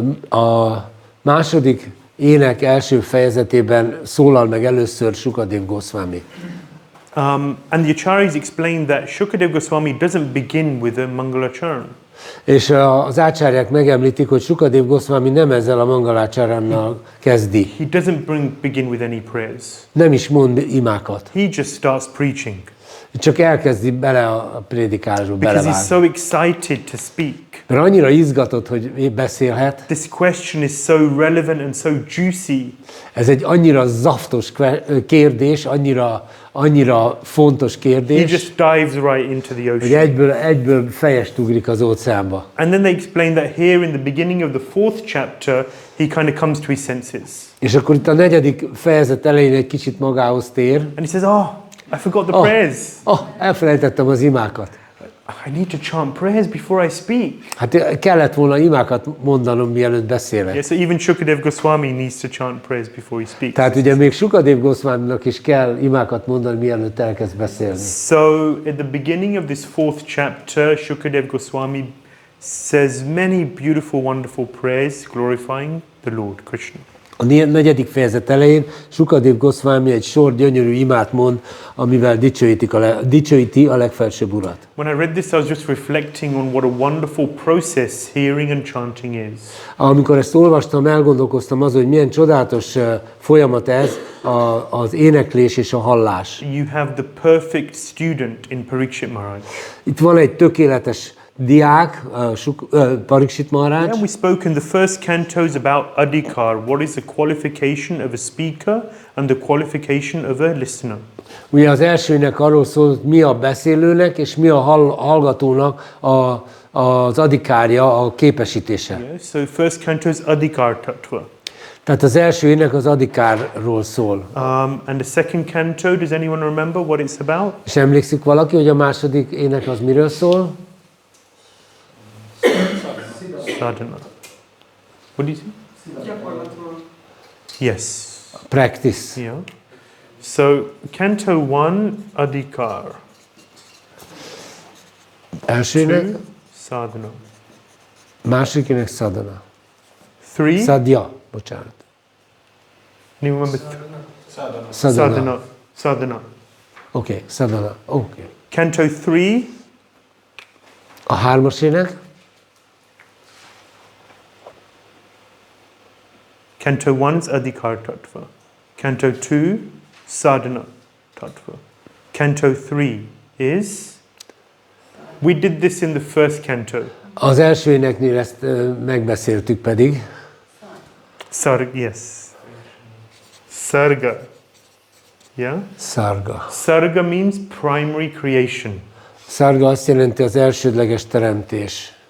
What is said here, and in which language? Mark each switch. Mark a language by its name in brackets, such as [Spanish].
[Hungarian] A második ének első fejezetében szólal meg először Shukadev Goswami. [English] And the Acharyas explain that Shukadev Goswami doesn't begin with a Mangala Charan. [Hungarian] És az ácsárják megemlítik, hogy Shukadev Goswami nem ezzel a mangalácsarannal kezdi. [English] He doesn't begin with any prayers. [Hungarian] Nem is mond imákat. [English] He just starts preaching. [Hungarian] Csak elkezdi bele a prédikálásba [English] because he's [Hungarian] belevágni. [English] so excited to speak. [Hungarian] Mert annyira izgatott, hogy beszélhet. [English] This question is so relevant and so juicy. [Hungarian] Ez egy annyira zaftos kérdés, annyira fontos [English] He [Hungarian] kérdés, [English] just dives right into the [Hungarian] hogy [English] ocean. [Hungarian] egyből fejest ugrik az óceánba. [English] And then they explain that here in the beginning of the 4th chapter, he kind of comes to his senses. [Hungarian] És akkor itt a 4. fejezet elején egy kicsit magához tér. [English] And he says, oh, I forgot the prayers. [Hungarian] Elfelejtettem az imákat. [English] I need to chant prayers before I speak. [Hungarian] Hát kellett volna imákat mondanom, mielőtt beszélek. [English] Yeah, so even Shukadev Goswami needs to chant prayers before he speaks. [Hungarian] Tehát ugye még Shukadev Goswaminak is kell imákat mondani, mielőtt elkezd beszélni. [English] So at the beginning of this 4th chapter, Shukadev Goswami says many beautiful, wonderful prayers glorifying the Lord Krishna. [Hungarian] A 4. fejezet elején Shukadev Goswami egy sor gyönyörű imát mond, amivel dicsőíti a legfelsőbb Urat. [English] When I read this, I was just reflecting on what a wonderful process hearing and chanting is. [Hungarian] Amikor ezt olvastam, elgondolkoztam azon, hogy milyen csodálatos folyamat ez, az éneklés és a hallás. [English] You have the perfect student in Parikshit Maharaj. [Hungarian] Itt van egy tökéletes diák, Parikshit Maharaj. [English] And we spoke in the first cantos about adhikar. What is the qualification of a speaker and the qualification of a listener? [Hungarian] Ugye az elsőnek arról szól, hogy mi a beszélőnek és mi a hallgatónak az adhikárja, a képesítése. [English] Yeah, so first canto is adhikar tattva. [Hungarian] Tehát az első ének az adhikárról szól. [English] And the second canto, does anyone remember what it's about? [Hungarian] És emlékszik valaki, hogy a második ének az miről szól? [English] Sadhana. What do you say? [Hungarian] Gyakorlatról. [English] Yes. Practice. Yeah. So canto 1, adhikar. [Hungarian] Első ének, [English] 2, sadhana. [Hungarian] második ének sadhana. [English] 3, [Hungarian] Sadhya, bocsánat. [English] anyone remember? [Sanskrit] Sadhana. Sadhana. Sadhana. [Hungarian] Oké, sadhana. Oké. [English] Canto 3, [Hungarian] A 3. ének, [English] Canto 1 is adhikar tattva. Canto 2, sadhana tattva. Canto 3 is... We did this in the first canto. [Hungarian] az első éneknél ezt megbeszéltük pedig. [English] Yes. Sarga. Yeah? [Sanskrit] Sarga. [English] Sarga means primary creation. [Hungarian] Sarga azt jelenti az elsődleges teremtés.